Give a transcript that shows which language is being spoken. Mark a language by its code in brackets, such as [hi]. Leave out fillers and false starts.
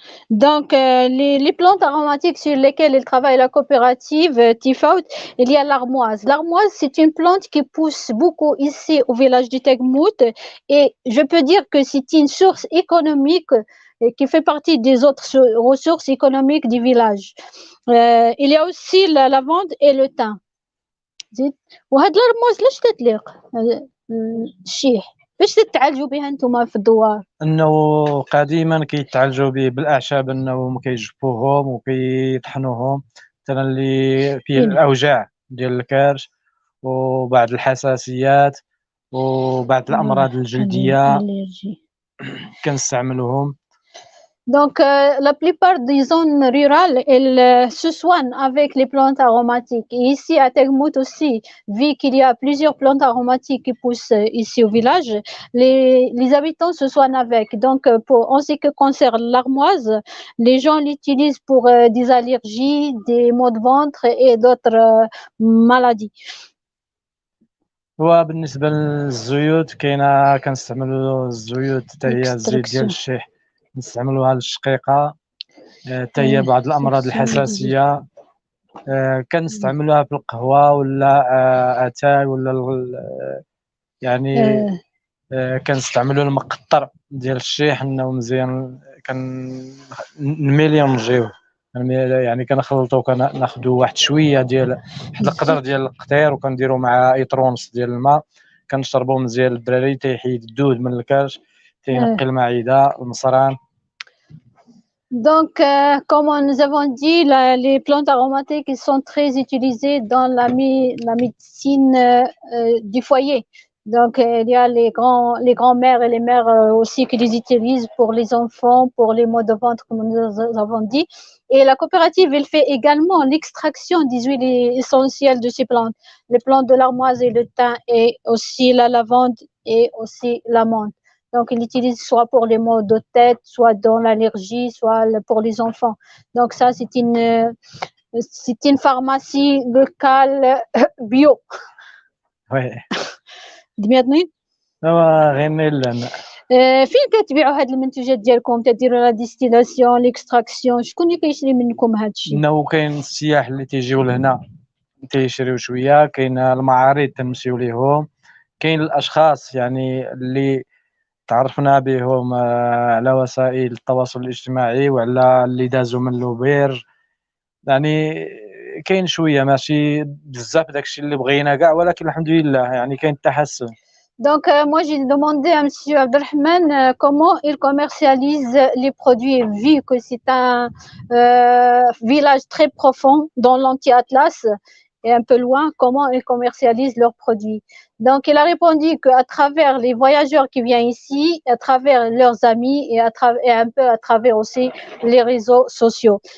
[fr] Donc, les plantes aromatiques sur lesquelles il travaille la coopérative Tifaout, il y a l'armoise. L'armoise, c'est une plante qui pousse beaucoup ici au village du Tegmout et je peux dire que c'est une source économique qui fait partie des autres ressources économiques du village. Il y a aussi la lavande et le thym. [ar] وهاد الارموز لاش تتليق الشيح باش تتعالجوا بها نتوما في الدوار؟ انه قديما كيتعالجوا به بالاعشاب، انه كيجبوهم وكيطحنوهم مثلا اللي فيه الاوجاع ديال الكرش وبعض الحساسيات وبعض الامراض الجلديه كنستعملوهم. [fr] Donc, la plupart des zones rurales, elles se soignent avec les plantes aromatiques. Et ici, à Tegmout aussi, vu qu'il y a plusieurs plantes aromatiques qui poussent ici au village, les habitants se soignent avec. Donc, en ce qui concerne l'armoise, les gens l'utilisent pour des allergies, des maux de ventre et d'autres maladies. [ar] وبالنسبة للزيوت كنستعملوا الزيوت حتى هي الزيت ديال الشيح نستعملوها للشقيقة، حتى هي بعض الأمراض الحساسية كنستعملوها في القهوة ولا أتاي ولا يعني كنستعملوا المقطر ديال الشيح انه مزيان كنميليو نجيوه، يعني كنخلطو كناخذوا واحد شويه ديال واحد القدر ديال القطير وكنديروا مع ايطرونس ديال الماء كنشربوا مزيان الدراري تيحيد الدود من الكرش تينقي المعده المصران. [fr] Donc, comme nous avons dit, les plantes aromatiques sont très utilisées dans la médecine du foyer. Donc, il y a les grands-mères et les mères aussi qui les utilisent pour les enfants, pour les maux de ventre, comme nous avons dit. Et la coopérative, elle fait également l'extraction des huiles essentielles de ces plantes. Les plantes de l'armoise et le thym et aussi la lavande et aussi la menthe. Donc, il l'utilise soit pour les maux de tête, soit dans l'allergie, soit pour les enfants. Donc, ça, c'est une pharmacie locale bio. Oui. دمياطني [ar] غير لنا فين كتبيعوا هاد المنتوجات ديالكم؟ تديروا لا ديستيلاسيون ليكستراكسيون، شكون اللي كيشري منكم هاد الشيء؟ انه كاين السياح اللي تيجيو لهنا تيشريو شويه، كاين المعارض تنمشيو ليهم، كاين الاشخاص يعني اللي تعرفنا بهم على وسائل التواصل الاجتماعي وعلى اللي دازوا من لوبير، يعني كاين شويه ماشي بزاف داكشي اللي بغينا كاع، ولكن الحمد لله يعني كاين تحسن. [fr] Donc, moi, j'ai demandé à M. Abdelrahman comment il commercialise les produits, vu que c'est un village très profond dans l'anti-Atlas et un peu loin, comment ils commercialisent leurs produits. Donc, il a répondu qu'à travers les voyageurs qui viennent ici, à travers leurs amis et un peu à travers aussi les réseaux sociaux.